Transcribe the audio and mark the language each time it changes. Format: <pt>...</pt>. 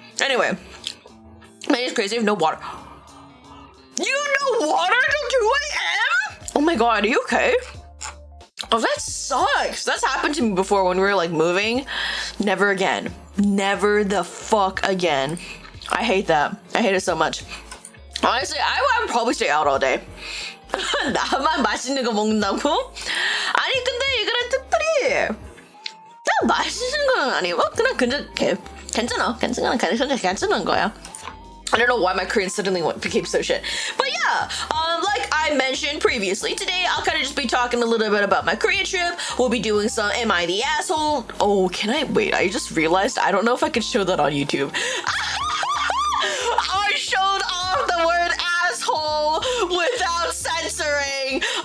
<en>Anyway, man, it's crazy. I have no water. You no water till 2 a.m.? Oh my god, are you okay? Oh, that sucks. That's happened to me before when we were like moving. Never again. Never the fuck again. I hate that. I hate it so much. Honestly, I would probably stay out all day.</en> <ko>나만 맛있는 거 먹는다고? 아니 근데 이거는 특별히 나 맛있는 건 아니고 그냥 괜찮은 거야.</ko> <en>I don't know why my Korean suddenly became so shit. But yeah, like I mentioned previously, today I'll kind of just be talking a little bit about my Korean trip. We'll be doing some Am I the Asshole? Oh, can I? Wait, I just realized I don't know if I can show that on YouTube. I showed off the word asshole without censoring.</en>